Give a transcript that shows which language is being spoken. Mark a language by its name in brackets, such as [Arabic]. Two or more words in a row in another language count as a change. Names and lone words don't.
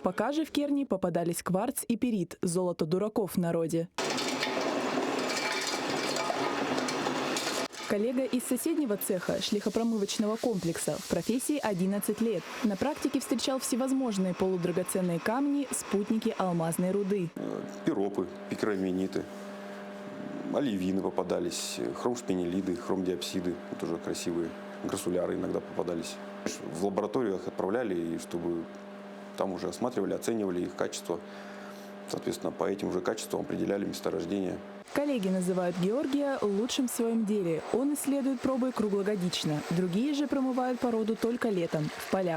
[Russian] Пока же в керни попадались кварц и перит – золото дураков в народе. Коллега из соседнего цеха, шлихопромывочного комплекса, в профессии 11 лет. На практике встречал всевозможные полудрагоценные камни, спутники алмазной руды. Пиропы, пикромениты, оливины попадались, хромшпинелиды, хромдиопсиды, тоже красивые, грассуляры иногда попадались. В лабораторию их отправляли, и чтобы там уже осматривали, оценивали их качество. Соответственно, по этим же качествам определяли месторождение. Коллеги называют Георгия лучшим в своем деле. Он исследует пробы круглогодично. Другие же промывают породу только летом, в полях.